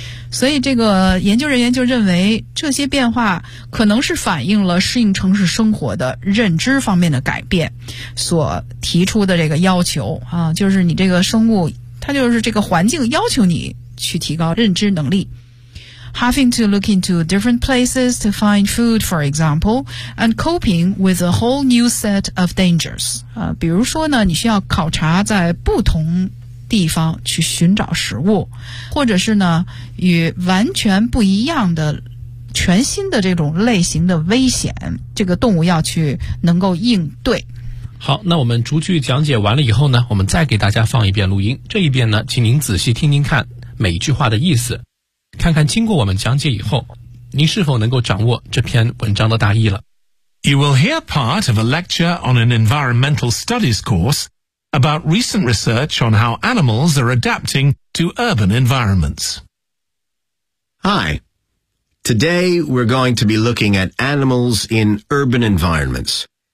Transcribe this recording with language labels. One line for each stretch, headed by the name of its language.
Chinese: 所以这个研究人员就认为这些变化可能是反映了适应城市生活的认知方面的改变所提出的这个要求啊，就是你这个生物它就是这个环境要求你。去提高认知能力。
English: Having to look into different places to find food, for example, and coping with a whole new set of dangers.
Chinese: 比如说呢，你需要考察在不同地方去寻找食物，或者是呢，与完全不一样的、全新的这种类型的危险，这个动物要去能够应对。好，那我们逐句讲解完了以后呢，我们再给大家放一遍录音。这一遍呢，请您仔细听听看。每一句话的意思，看看经过我们讲解以后，您是否能够掌握这篇文章的大意了。
English: You will hear part of a lecture on an environmental studies course about recent research on how animals are adapting to urban environments. Hi. Today we're going to be looking at animals in urban environments.